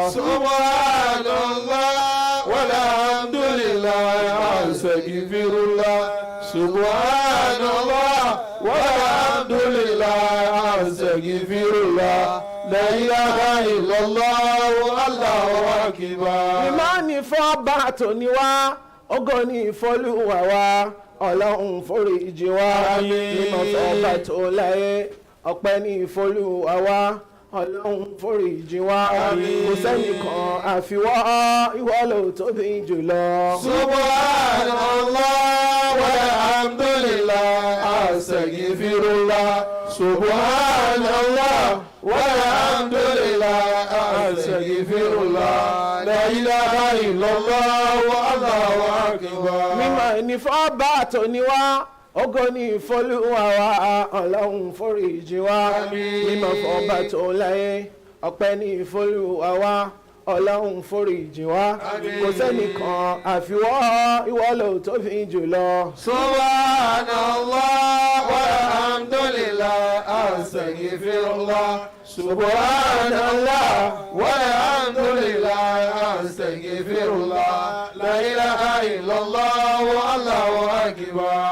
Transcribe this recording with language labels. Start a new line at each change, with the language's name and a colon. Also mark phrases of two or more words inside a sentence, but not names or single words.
Arabic: سبحان الله والحمد لله أستغفر الله. سبحان الله والحمد لله أستغفر الله. لا إله إلا الله والله أكبر.
Yoruba: ìmánì fọ́ba tòní wá ògo ni ìfọ́lùwà wa ọlọ́run foríjì wá mímọ́ fọ́ba tó láyé ọpẹ́ ní ìfọ́lùwà wa ọlọ́run foríjì wá kò sẹ́nìkan àfiwọ́ ìwọ ló tóbi jùlọ.
Arabic: سبحان الله والحمد لله أستغفر الله. سبحان الله والحمد لله أستغفر الله. لا إله إلا الله والله أكبر.
Yoruba: mímọ́ ní fọ́ba tòní wá ògo ni ìfọ́lùwà wa ọlọ́run foríjì wá mímọ́ fọ́ba tó láyé ọpẹ́ ní ìfọ́lùwà wa ọlọ́run foríjì wá kò sẹ́nìkan àfiwọ́ ìwọ ló tóbi jùlọ.
Arabic: سبحان الله والحمد لله أستغفر الله. سبحان الله والحمد لله أستغفر الله. لا إله إلا الله والله أكبر.